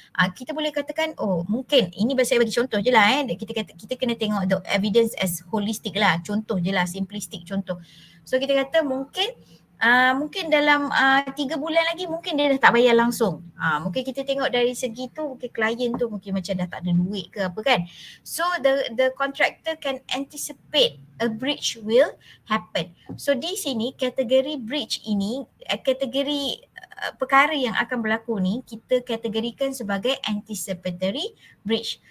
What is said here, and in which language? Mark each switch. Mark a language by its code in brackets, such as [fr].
[ms] Kita boleh katakan mungkin ini saya bagi contoh je lah kita kena tengok [en] the evidence as holistic [ms] lah, contoh je lah, simplistic contoh. So kita kata mungkin dalam 3 bulan lagi mungkin dia dah tak bayar langsung. Mungkin kita tengok dari segi tu mungkin klien tu mungkin macam dah tak ada duit ke apa kan. [en] So the contractor can anticipate a breach will happen. [ms] So di sini kategori breach ini, kategori perkara yang akan berlaku ni kita kategorikan sebagai anticipatory breach.